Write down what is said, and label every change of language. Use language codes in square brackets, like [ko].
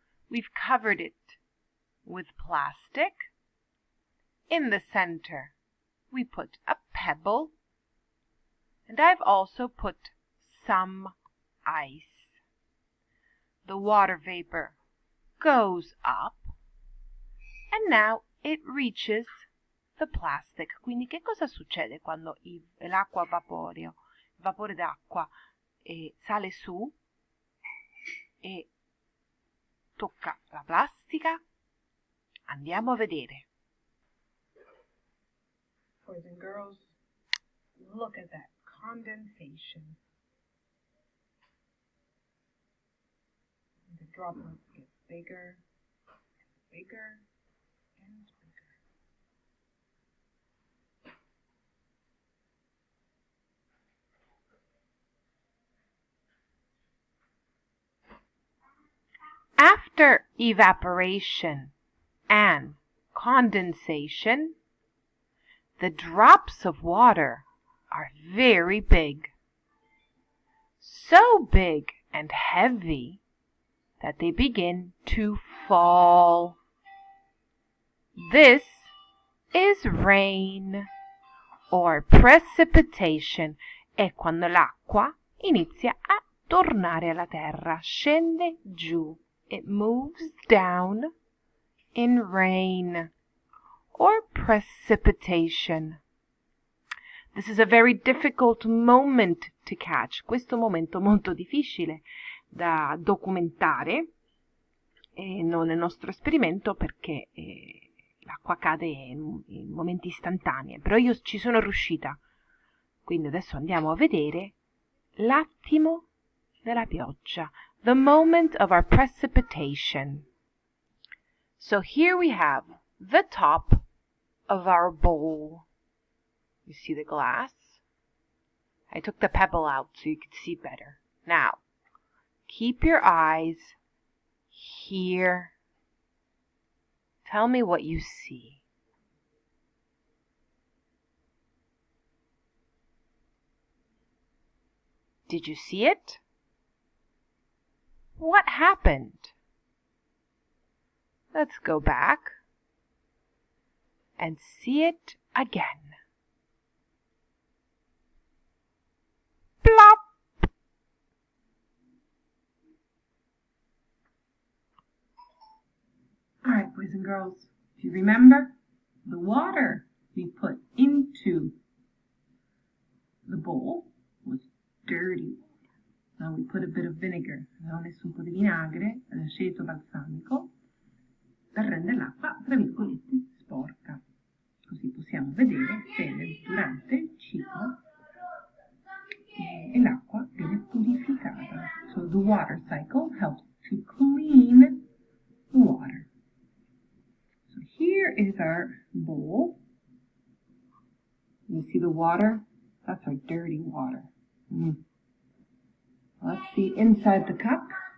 [en] We've covered it with plastic. In the center, we put a pebble, and I've also put some ice. The water vapor goes up, and now it reaches the plastic. [it] Quindi che cosa succede quando l'acqua a vapore, vapore d'acqua sale su e tocca la plastica? Andiamo a vedere. [en] Boys and girls, look at that condensation. The droplets get bigger and bigger and bigger. After evaporation and condensation, the drops of water are very big. So big and heavy that they begin to fall. This is rain or precipitation. [it] È quando l'acqua inizia a tornare alla terra, scende giù. [en] It moves down in rain or precipitation. This is a very difficult moment to catch. [it] Questo momento molto difficile da documentare nel nostro esperimento perché l'acqua cade in momenti istantanei, però io ci sono riuscita. Quindi adesso andiamo a vedere l'attimo della pioggia, [en] the moment of our precipitation. So here we have the top of our bowl. You see the glass? I took the pebble out so you could see better. Now, keep your eyes here. Tell me what you see. Did you see it? What happened? Let's go back and see it again. Plop! All right, boys and girls, if you remember, the water we put into the bowl was dirty. Now we put a bit of vinegar. [it] Abbiamo messo un po' di vinagre, aceto balsamico, per rendere l'acqua, tra virgolette, sporca. Così possiamo vedere se durante il ciclo l'acqua viene purificata. [en] So the water cycle helps to clean the water. So here is our bowl. You see the water? That's our dirty water. Let's see inside the cup.